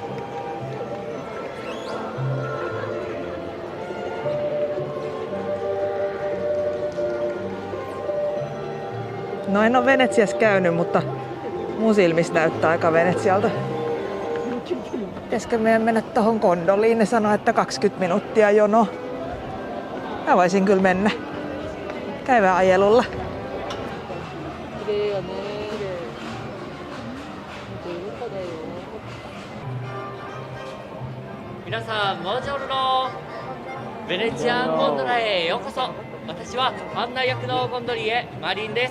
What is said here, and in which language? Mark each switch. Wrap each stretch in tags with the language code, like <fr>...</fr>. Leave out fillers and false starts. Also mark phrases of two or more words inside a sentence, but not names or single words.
<fi>No en ole Venetsiassa käynyt, mutta mun silmissä näyttää aika Venetsialta. Pitäisikö meidän mennä tohon kondoliin? Ne sanoo, että 20 minuuttia jono. Mä voisin kyllä mennä. Käydään ajelulla.</fi> <ja>皆さん、ボンジョルノ。ベネチアンゴンドラへようこそ。私は案内役のゴンドリエマリンです。</ja>